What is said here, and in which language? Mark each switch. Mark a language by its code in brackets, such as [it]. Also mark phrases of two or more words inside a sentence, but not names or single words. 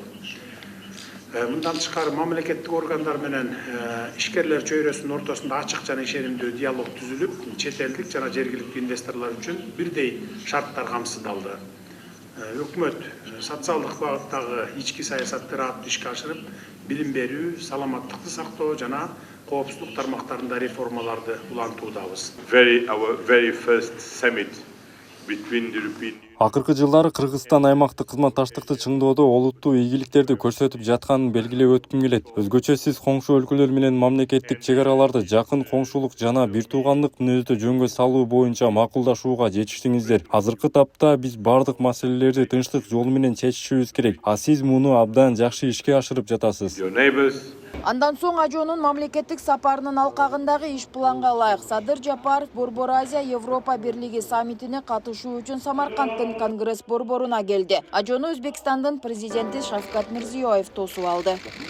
[ky] Мындан тышкары мамлекеттик органдар менен ишкерлер чөйрөсүнүн ортосунда ачык жана ишенимдүү диалог түзүлүп, чет элдик жана жергиликтүү инвесторлор үчүн бирдей шарттар камсыздалды. Өкмөт социалдык багыттагы ички саясатты ратты ишке ашырып, билим берүү, саламаттыкты сактоо жана коопсуздук тармактарында реформаларды улантуудабыз. [en] Our very first summit between the European Union. [ky] Акыркы жылдары Кыргызстан аймактык кызматташтыкты чыңдоодо олуттуу ийгиликтерди көрсөтүп жатканын белгилеп өткүм келет. Өзгөчө сиз коңшу өлкөлөр менен мамлекеттик чек араларды жакын коңшулук жана бир туугандык мүнөздө жөнгө салуу боюнча макулдашууга жетиштиңиздер. Азыркы тапта биз бардык маселелерди тынчтык жолу менен чечишибиз керек. А сиз муну абдан жакшы ишке ашырып жатасыз. [en] Your neighbors. [ky] Андан соң Ажонун мамлекеттик сапарынын алкагындагы иш планга ылайык Садыр Жапаров Борбор Азия Европа Бирлиги саммитине катышуу үчүн Самаркандтын Конгресс борборуна келди. Ажону Өзбекстандын президенти Шавкат Мирзиёев тосуп алды.